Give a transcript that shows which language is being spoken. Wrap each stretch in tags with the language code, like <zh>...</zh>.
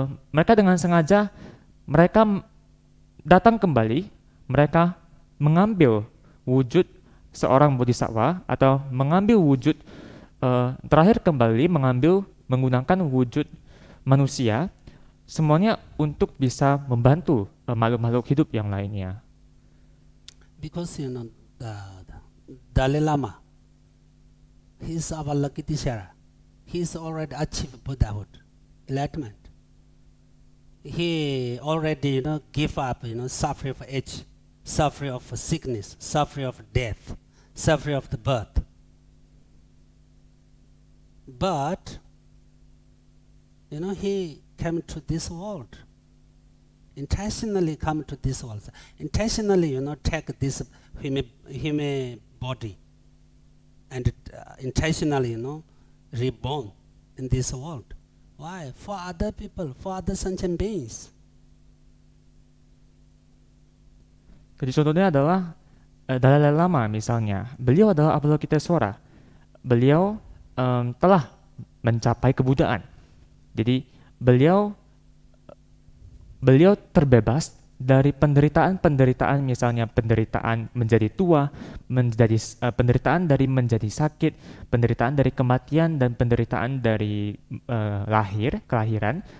<id>mereka dengan sengaja datang kembali, mereka mengambil wujud seorang bodhisattva atau mengambil wujud terakhir kembali menggunakan wujud manusia, semuanya untuk bisa membantu makhluk-makhluk hidup yang lainnya.</id> <en>Because the Dalai Lama, he's our lucky teacher. He's already achieved Buddhahood, enlightenment. He already give up suffering of age, suffering of sickness, suffering of death, suffering of the birth. But he came to this world, intentionally come to this world, intentionally take this human body, and intentionally reborn in this world. Why? For other people, for other sentient beings.</en> <id>Jadi contohnya adalah Dalai Lama misalnya, beliau adalah Avalokitesvara. Beliau telah mencapai kebuddhaan. Jadi beliau terbebas dari penderitaan, misalnya penderitaan menjadi tua, penderitaan dari menjadi sakit, penderitaan dari kematian, dan penderitaan dari kelahiran.</id>